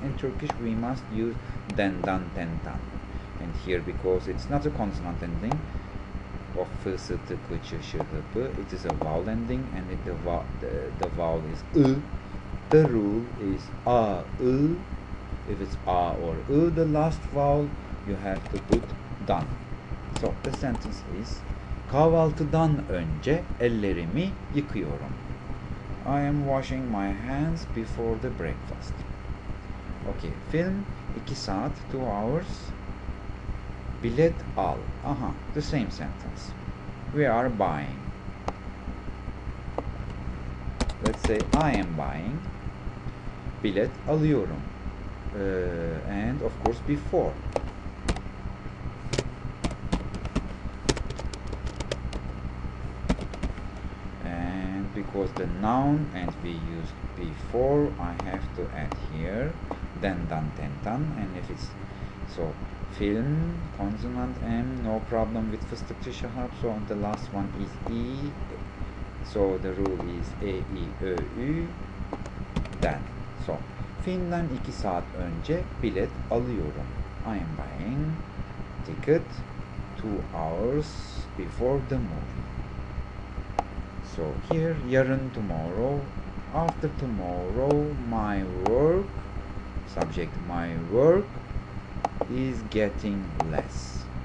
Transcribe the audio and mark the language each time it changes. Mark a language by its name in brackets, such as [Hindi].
[English] In Turkish, we must use den, dan, ten, tan. And here, because it's not a consonant ending of f, s, t, k, ç, ş, h, p, it is a vowel ending, and the vowel is ı. The rule is a, ı. If it's a or ı, the last vowel, you have to put dan. So the sentence is, [Turkish] kahvaltıdan önce ellerimi yıkıyorum. [English] I am washing my hands before the breakfast. [Turkish] Okay, film 2 saat, [English] 2 hours. [Turkish] Bilet al. [English] Aha, the same sentence. We are buying. Let's say I am buying. [Turkish] Bilet alıyorum. [English] And of course before. And because the noun and we used before, I have to add here den, dan, ten, tan. And if it's so film, consonant M, no problem with fıstık şahap. So the last one is E. So the rule is E, I, Ö, Ü, den. [Turkish] So filmden 2 saat önce bilet alıyorum. [English] I am buying ticket 2 hours before the movie. So here, yarın, tomorrow, after tomorrow, my work, subject my work, is getting less.